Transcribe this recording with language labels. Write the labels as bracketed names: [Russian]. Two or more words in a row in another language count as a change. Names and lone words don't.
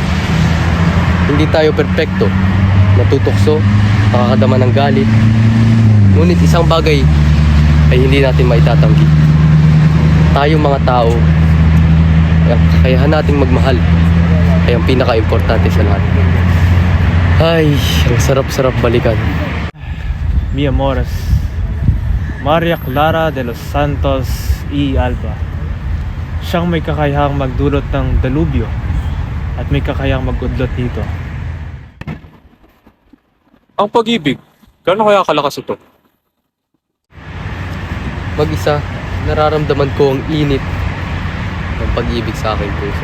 [Filipino] Hindi tayo perpekto, natutokso, nakakadama ng galit. Ngunit isang bagay ay hindi natin maitatanggi. Tayong mga tao, ay ang kakayahan nating magmahal ay ang pinaka-importante sa lahat. Ay, ang sarap-sarap balikan. [Spanish] Mi amores, Maria Clara de los Santos y Alba. [Filipino] Siyang may kakayahang magdulot ng dalubyo at may kakayahang magudlot dito. Ang pag-ibig, gaano kaya kalakas ito? Mag-isa, nararamdaman ko ang init ng pag-ibig sa aking puso.